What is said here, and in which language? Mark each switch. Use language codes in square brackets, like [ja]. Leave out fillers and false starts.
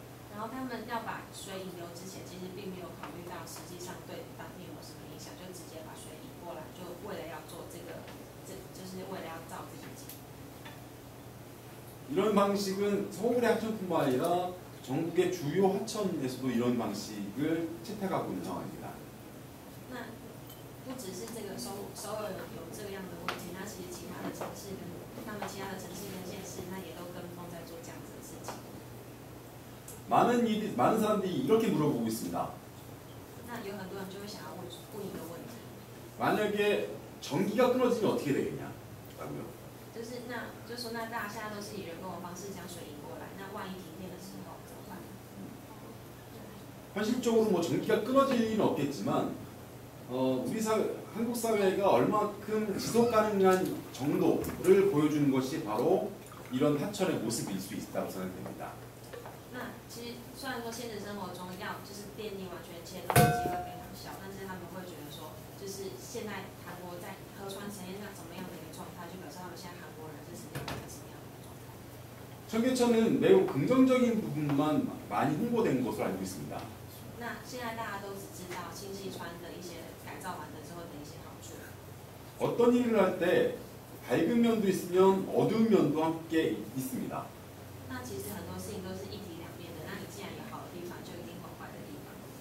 [zh] 然后他们要把水引流之前，其实并没有考虑到实际上对当地有什么影响，就直接把水引过来，就为了要做就是为了要造这个景。 [ko] 이런 방식은 서울의 하천뿐만 아니라 전국의 주요 하천에서도 이런 방식을 채택하고 있는 상황입니다. [zh] 那不只是这个首尔有这个样的问题，那其实其他的城市跟其他的城市跟县市，那也都跟风在做这样子的事情。 [ko] 많은 사람들이 이렇게 물어보고 있습니다. [zh] 那有很多人就会想要问一个问题， [ko] 만약에 전기가 끊어지면 어떻게 되겠냐고요. [zh] 就是说那大家现在都是以人工的方式将水引过来，那万一停电的时候怎么办？ [ko] 현실적으로 뭐 전기가 끊어질 일은 없겠지만 한국 사회가 얼마큼 지속 가능한 정도를 보여주는 것이 바로 이런 하천의 모습일 수 있다고 생각됩니다. [zh] 那其实虽然说现实生活中就是电力完全切断的机会非常小，但是他们会觉得说，就是现在韩国在河川呈现怎么样的一个状态，就表示他们现在韩国人是呈现一个什么样的状态。 [ko] 청계천은 매우 긍정적인 부분만 많이 홍보된 것으로 알고 있습니다. [zh] 那现在大家都只知道清溪川的一些改造完了之后的一些好处。 [ko] 어떤 일을 할 때 밝은 면도 있으면 어두운 면도 함께 있습니다. [zh] 那其实很多事情都是一体两面的，那你既然有好的地方，就一定会有坏的地方。